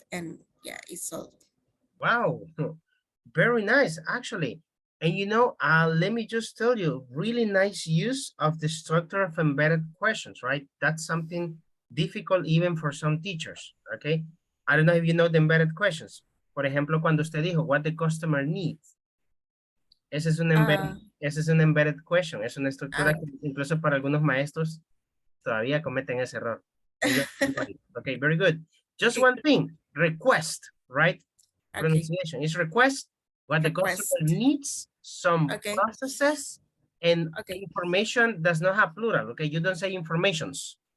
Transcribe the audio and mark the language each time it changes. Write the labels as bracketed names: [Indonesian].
[English] And yeah, it's all. Wow, very nice, actually. And you know, let me just tell you, really nice use of the structure of embedded questions, right? That's something difficult even for some teachers, okay? I don't know if you know the embedded questions. [Spanish] Por ejemplo, cuando usted dijo, [English] what the customer needs. [Spanish] Ese es un embedded question, es una estructura que incluso para algunos maestros todavía cometen ese error. [English] Okay, very good. Just one thing, request, right? Pronunciation is request, what the customer needs, some processes, And Okay. information does not have plural, okay? You don't say informations.